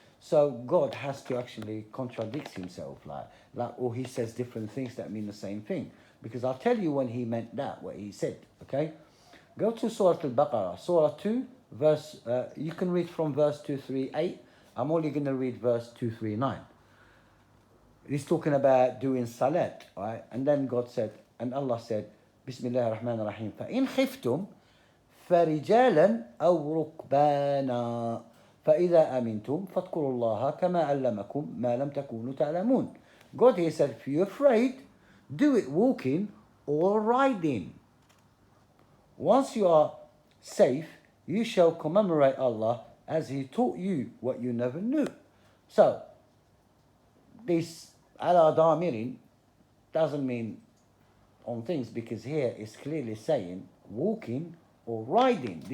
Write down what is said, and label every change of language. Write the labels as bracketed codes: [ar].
[en] So God has to actually contradict himself, or he says different things that mean the same thing. Because I'll tell you when he meant that, what he said, okay? Go to Surah Al-Baqarah, Surah 2, verse, you can read from verse 238. I'm only going to read verse 239. He's talking about doing salat, right? And then God said, and Allah said, [ar] Bismillah ar-Rahman ar-Rahim, فَإِنْ خِفْتُمْ فَرِجَالًا أَوْ رُكْبَانًا فَإِذَا أَمِنْتُمْ فَاذْكُرُوا اللَّهَ كَمَا عَلَّمَكُمْ مَا لَمْ تَكُونُوا تَعْلَمُونَ. [en] God here said, if you're afraid, do it walking or riding. Once you are safe, you shall commemorate Allah as He taught you what you never knew. So, this ala damirin doesn't mean on things, because here it's clearly saying walking or riding.